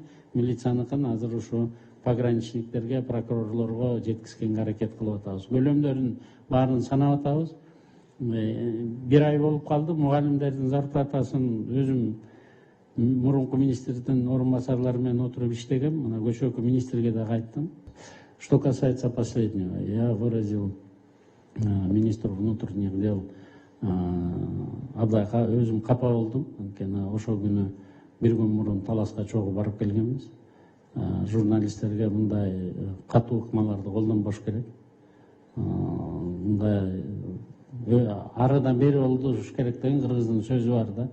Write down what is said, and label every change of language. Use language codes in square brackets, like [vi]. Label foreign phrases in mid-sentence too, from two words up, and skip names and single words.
[ky] Милицияныкын азыр ушу пограничниктерге, прокурорлорго жеткизгенге аракет кылып атабыз. Көлөмдөрүн баарын санап атабыз. Бир ай болуп калды. Мугалимдердин зарплатасын өзүм мурунку министрдин орун басарлары менен отуруп иштегем. Мына көчөкү министрге да айттым. [ru] Что касается последнего, я выразил министр внутренних дел [ky] Абдайга өзүм капа болдум. Анткени ошол күнү бир күн мурун Таласка чогуу барып келгенбиз. Журналисттерге мындай катуу ыкмаларды колдонбош керек. Мындай арыдан бери болуш керек деген кыргыздын сөзү бар да.